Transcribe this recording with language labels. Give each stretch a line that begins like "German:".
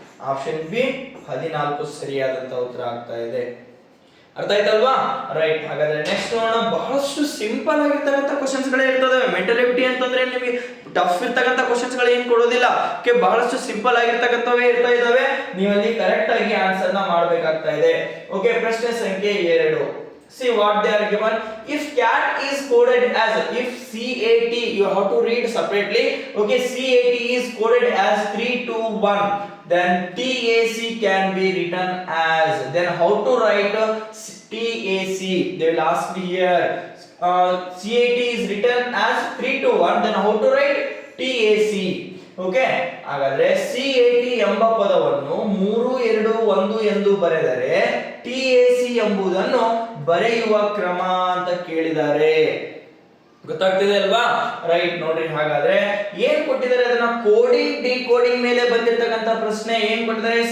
Kannada: Option B 14 ಸರಿಯಾದಂತ ಉತ್ತರ ಆಗ್ತಾ ಇದೆ. ಅರ್ಥ ಆಯ್ತಲ್ವಾ? ರೈಟ್. ಹಾಗಾದ್ರೆ ನೆಕ್ಸ್ಟ್ ನೋಡೋಣ. ಬಹಳಷ್ಟು ಸಿಂಪಲ್ ಆಗಿರ್ತಕ್ಕಂಥ ಕ್ವಶನ್ಸ್ ಗಳೇ ಇರ್ತವೆ. ಮೆಂಟಲ್ ಎಬಿಲಿಟಿ ಅಂತಂದ್ರೆ ನಿಮಗೆ ಟಫ್ ಇರ್ತಕ್ಕಂಥ ಕ್ವಶನ್ಸ್ ಗಳು ಏನು ಕೊಡೋದಿಲ್ಲ. ಬಹಳಷ್ಟು ಸಿಂಪಲ್ ಆಗಿರ್ತಕ್ಕಂಥವೇ ಇರ್ತಾ ಇದಾವೆ. ನೀವಲ್ಲಿ ಕರೆಕ್ಟ್ ಆಗಿ ಆನ್ಸರ್ ನ ಮಾಡಬೇಕಾಗ್ತಾ ಇದೆ.
English: okay,
Kannada: ಪ್ರಶ್ನೆ ಸಂಖ್ಯೆ 2.
English: See what they are given. If cat is coded as, if CAT you have to read separately. Okay, CAT is coded as 3 2 1, then TAC can be written as, then how to write TAC? They will ask me here. CAT is written as 3 2 1, then how to write TAC?
Kannada: Okay, ಹಾಗಾದ್ರೆ CAT ಎಂಬ ಪದವನ್ನು 3 2 1 ಎಂದು ಬರೆದರೆ TAC ಎಂಬುದನ್ನು ಬರೆಯುವ ಕ್ರಮ ಅಂತ ಕೇಳಿದ್ದಾರೆ. ಗೊತ್ತಾಗ್ತಿದೆ ಅಲ್ವಾ? ರೈಟ್. ನೋಡ್ರಿ, ಹಾಗಾದ್ರೆ ಏನ್ ಕೊಟ್ಟಿದ್ದಾರೆ? ಅದನ್ನ ಕೋಡಿಂಗ್ ಡಿಕೋಡಿಂಗ್ ಮೇಲೆ ಬಂದಿರತಕ್ಕಂತ ಪ್ರಶ್ನೆ. ಏನ್ ಕೊಟ್ಟಿದ್ದಾರೆ?